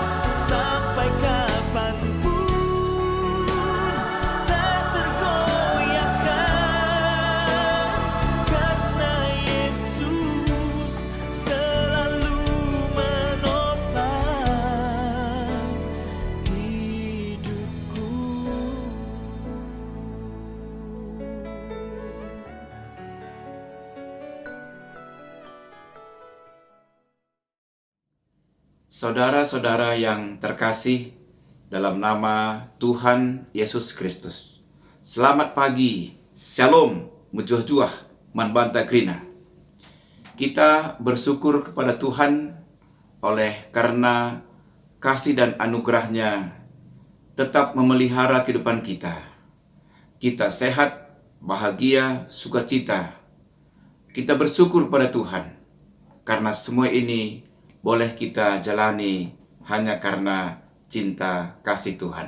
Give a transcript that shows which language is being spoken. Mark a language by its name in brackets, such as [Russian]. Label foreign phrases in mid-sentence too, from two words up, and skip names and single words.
[Indonesian] Sampai kapanpun tak tergoyahkan, karena Yesus selalu menopang hidupku. Saudara-saudara yang terkasih dalam nama Tuhan Yesus Kristus, selamat pagi, shalom, [Batak Karo] mujuh-juah, manbanta krina. [Indonesian] Kita bersyukur kepada Tuhan oleh karena kasih dan anugerahnya tetap memelihara kehidupan kita. Kita sehat, bahagia, sukacita. Kita bersyukur pada Tuhan karena semua ini boleh kita jalani hanya karena cinta kasih Tuhan.